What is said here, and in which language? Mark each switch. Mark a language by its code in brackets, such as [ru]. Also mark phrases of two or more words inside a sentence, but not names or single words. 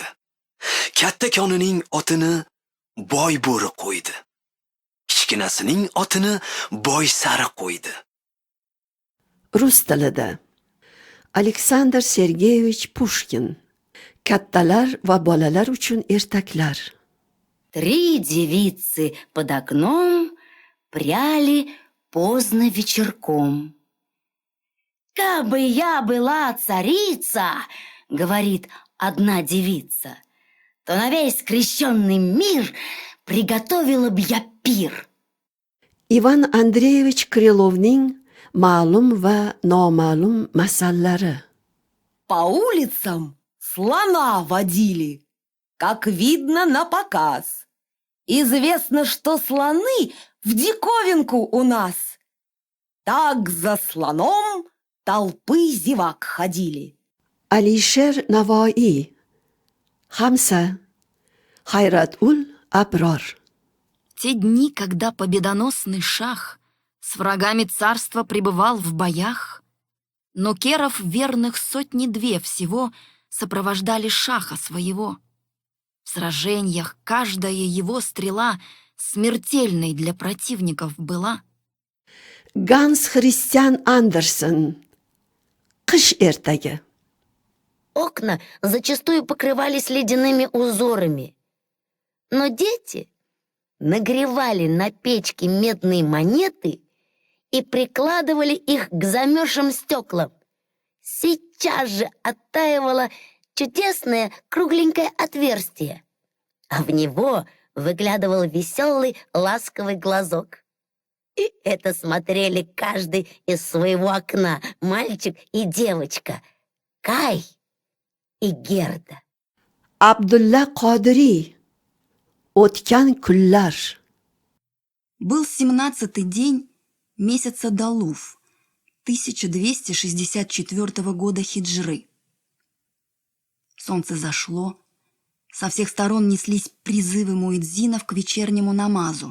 [uz] Katta konining otini Boy bo'ri qo'ydi. Kichkinasining otini Boy sari qo'ydi. Rus tilida. Aleksandr Sergeyevich Pushkin. Kattalar va bolalar uchun ertaklar. [ru] 3 девицы под окном пряли поздно вечерком. «Кабы я была царица, — говорит одна девица, — то на весь крещенный мир приготовила б я пир». [uz] Ivan Andreyevich Krylovning ma'lum va noma'lum masallari. [ru] По улицам слона водили, как видно на показ. Известно, что слоны в диковинку у нас. Так за слоном толпы зевак ходили. [uz] Alisher Navoiy. Hamsa. Hayratul Abror. [ru] Те дни, когда победоносный шах с врагами царства пребывал в боях, но керов верных 102 всего сопровождали шаха своего. В сражениях каждая его стрела смертельной для противников была. Ганс Христиан Андерсен. [uz] Qish ertagi. [ru] Окна зачастую покрывались ледяными узорами. Но дети нагревали на печке медные монеты и прикладывали их к замерзшим стеклам. Сейчас же оттаивало чудесное кругленькое отверстие, а в него выглядывал веселый ласковый глазок. И это смотрели каждый из своего окна, мальчик и девочка, Кай и Герда. [uz] Abdulla Qodiriy. O'tgan kunlar. [ru] Был 17-й день месяца Далуф 1264 года хиджры. Солнце зашло, со всех сторон неслись призывы муэдзинов к вечернему намазу.